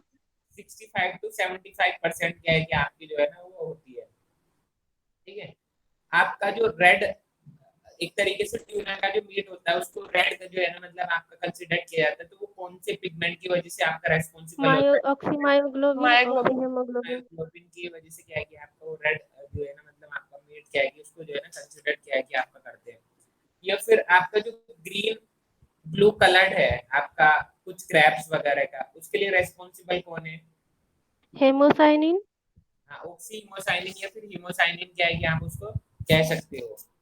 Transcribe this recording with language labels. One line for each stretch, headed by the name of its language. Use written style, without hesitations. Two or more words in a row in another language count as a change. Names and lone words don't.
Hindi: 65 to 75% क्या है कि आपकी जो है ना वो होती है। ठीक है। आपका जो रेड एक तरीके से ट्यूना का जो मीट होता है उसको रेड जो है ना मतलब आपका कंसिडर किया जाता है, तो वो कौन से पिगमेंट की वजह से आपका रेस्पॉन्सिबल होता है?
English: Oxymyoglobin, Myoglobin. oxyhemoglobin.
Hindi: मायोग्लोबिन की वजह से क्या है कि आपका वो रेड जो है ना मतलब आपका मीट क्या है कि उसको जो है ना कंसिडर किया है कि आपका करते हैं। या फिर आपका जो
English: green blue colored
Hindi: है आपका कुछ क्रैब्स वगैरह का, उसके लिए रेस्पॉन्सिबल कौन है?
English: Hemocyanin.
Hindi: हाँ,
English: oxy hemocyanin
Hindi: या फिर हिमोसाइनिन क्या है कि आप उसको कह सकते हो।